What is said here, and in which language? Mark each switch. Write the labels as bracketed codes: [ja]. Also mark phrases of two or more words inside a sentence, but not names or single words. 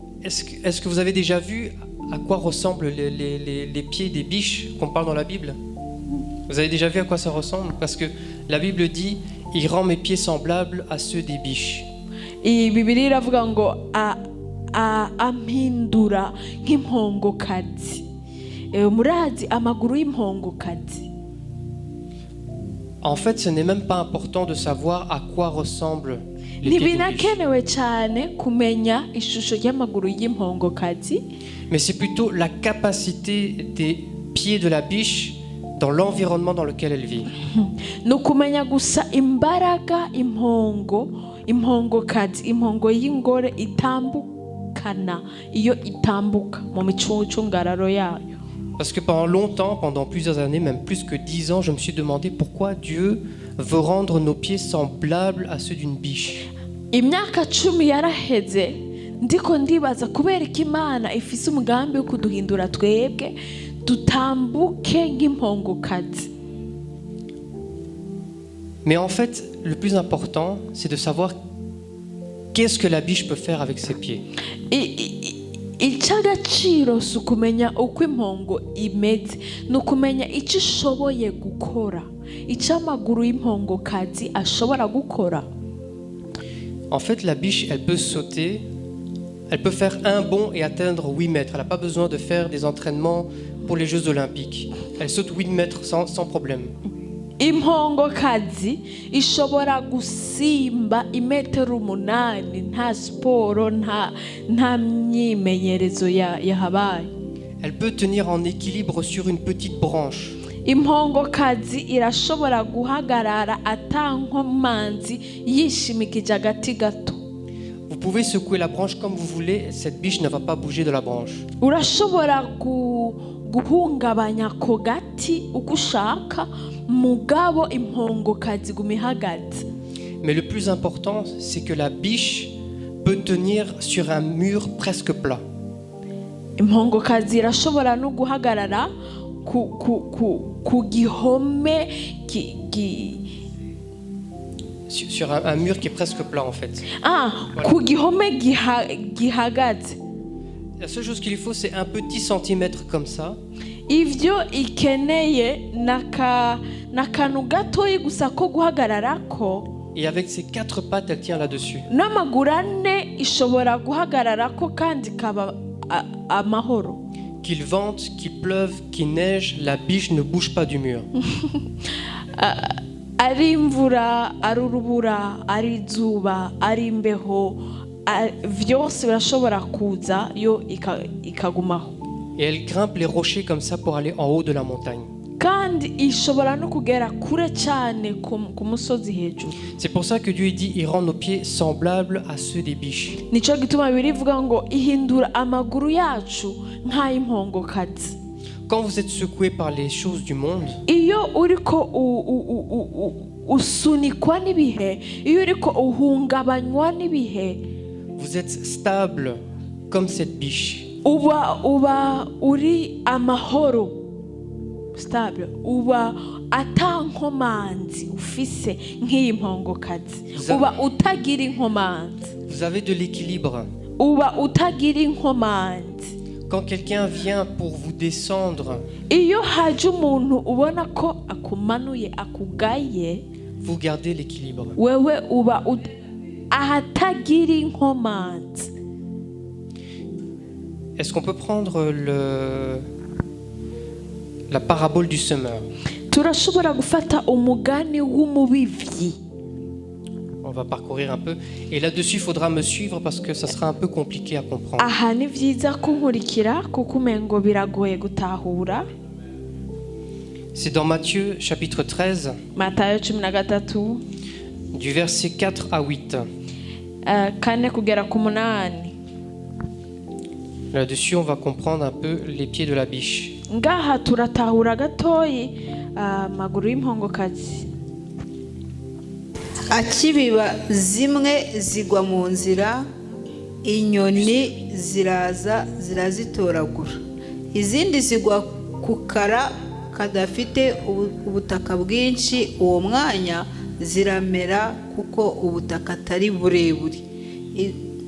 [fr] est-ce que vous avez déjà vu à quoi ressemblent les pieds des biches qu'on parle dans la Bible? Vous avez déjà vu à quoi ça ressemble? Parce que la Bible dit « Il rend mes pieds semblables à ceux des biches ». [rn] iyi Bibiliya iravuga ngo ampindura nk'impongokazi. Murazi amaguru y'impongokazi. [fr] En fait, ce n'est même pas important de savoir à quoi ressemblent les pieds des biches. [rn] Ntibinakenewe cyane kumenya ishusho y'amaguru y'impongokazi. [fr] Mais c'est plutôt la capacité des pieds de la biche dans l'environnement dans lequel elle vit. [rn] Nukumenya gusa imbaraga impongokazi, impongo y'ingore itambukana iyo itambuka mu micungararo yayo. [fr] Parce que pendant longtemps, pendant plusieurs années, même plus que 10 ans, je me suis demandé pourquoi Dieu veut rendre nos pieds semblables à ceux d'une biche. [rn] Imyaka 10 yaraheze ndiko ndibaza kubera ko Imana ifise umugambi wo kuduhindura twebwe dutambuke nk'impongokazi. [fr] Mais en fait, le plus important, c'est de savoir qu'est-ce que la biche peut faire avec ses pieds. [rn] Icy'agaciro si ukumenya uko impongo imeze, ni ukumenya icyo ishoboye gukora, icyo amaguru y'impongokazi ashobora gukora. [fr] En fait, la biche, elle peut sauter, elle peut faire un bond et atteindre 8 mètres. Elle n'a pas besoin de faire des entraînements pour les Jeux Olympiques. Elle saute 8 mètres sans problème. [rn] Impongokazi ishobora gusimba 8 meters nta siporo nta myimenyerezo yahabaye. [fr] Elle peut tenir en équilibre sur une petite branche. [rn] Impongokazi irashobora guhagarara atankomanzi yishimikije agati gato. [fr] Vous pouvez secouer la branche comme vous voulez, cette biche ne va pas bouger de la branche. [rn] Urashobora guhungabanya ko gati uko ushaka mugabo impongokazi gumihagaze. [fr] Mais le plus important, c'est que la biche peut tenir sur un mur presque plat. [rn] Impongokazi irashobora no guhagarara ku gihome [fr] sur un mur qui est presque plat en fait. Voilà. [rn] Ku gihome gihagaze. [fr] La seule chose qu'il lui faut, c'est un petit centimètre comme ça. [rn] Ivyo ikeneye nakanu gatoyi gusa ko guhagararako. [fr] Et avec ses 4 pattes, elle tient là-dessus. [rn] N'amaguru ane ishobora guhagararako kandi kaba amahoro. [fr] Qu'il vente, qu'il pleuve, qu'il neige, la biche ne bouge pas du mur. [rn] Ari imvura, ari urubura, ari izuba, ari imbeho, vyose birashobora kuza yo ikagumaho. [fr] Et elle grimpe les rochers comme ça pour aller en haut de la montagne. [rn] Kandi ishobora no kugera kure cyane ku musozi hejuru. [fr] C'est pour ça que Dieu dit il rend nos pieds semblables à ceux des biches. [rn] Nico gituma birivuga ngo ihindura amaguru yacu nk'ayimpongokazi. [fr] Quand vous êtes secoué par les choses du monde, [rn] iyo uriko usunikwa n'ibihe, iyo uriko uhungabanywa n'ibihe, [fr] vous êtes stable comme cette biche. [rn] uba uri amahoro, stable, uba atankomanzi ufise nk'iyi mpongokazi, uba utagira inkomanzi. [fr] Vous avez de l'équilibre. [rn] Uba utagira inkomanzi. [fr] Quand quelqu'un vient pour vous descendre, [rn] iyo haje umuntu ubona ko akumanuye akugaye, [fr] vous gardez l'équilibre. [rn] Wewe uba ahatagira inkomanzi. [fr] Est-ce qu'on peut prendre la parabole du semeur? [rn] Turashobora gufata umugani w'umubivyi. [fr] On va parcourir un peu. Et là-dessus, il faudra me suivre parce que ça sera un peu compliqué à comprendre. [rn] Aha ni vyiza kunkurikira kuko umengo biragoye gutahura. [fr] C'est dans Matthieu chapitre 13, [rn] Matayo 13 [fr] du verset 4 à 8. [rn] Kane kugera ku munani. [fr] Là-dessus, on va comprendre un peu les pieds de la biche. [rn] Ngaha turatahura gatoyi amaguru y'impongokazi. Akibiba zimwe zigwa mu nzira, inyoni ziraza zirazitoragura, izindi zigwa ku kara kadafite ubutaka bwinshi, uwo mwanya ziramera kuko ubutaka atari burebure.